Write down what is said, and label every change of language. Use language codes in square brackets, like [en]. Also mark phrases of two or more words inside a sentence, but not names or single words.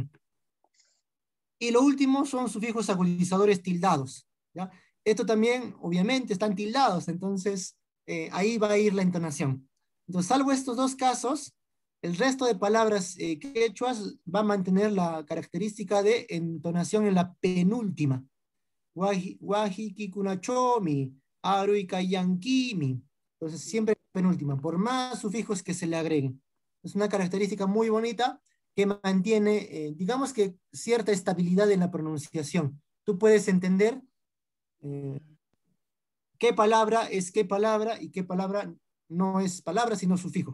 [es] Y lo último son sufijos agudizadores tildados, ¿ya? Esto también, obviamente, están tildados, entonces ahí va a ir la entonación. Entonces, salvo estos 2 casos, el resto de palabras quechuas va a mantener la característica de entonación en la penúltima. [qu] Waji kikunachomi, arui kayankimi. [es] Entonces, siempre penúltima, por más sufijos que se le agreguen. Es una característica muy bonita que mantiene, digamos que cierta estabilidad en la pronunciación. Tú puedes entender qué palabra es qué palabra y qué palabra no es palabra, sino sufijo.